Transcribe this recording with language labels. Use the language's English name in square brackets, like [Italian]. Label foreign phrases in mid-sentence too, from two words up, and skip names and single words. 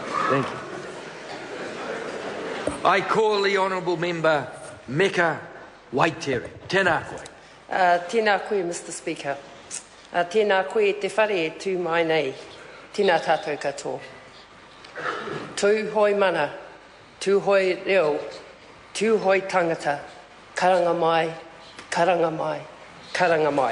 [English] Thank you. I call the Honourable Member Meka Waitere. [Māori] Tēnā koe. Tēnā koe, [English] Mr Speaker. [Māori] Tēnā koe te whare tū mai nei. Tēnā tātou katoa. Tuhoe mana, tuhoe reo, tuhoe tangata, karanga mai, karanga mai, karanga mai.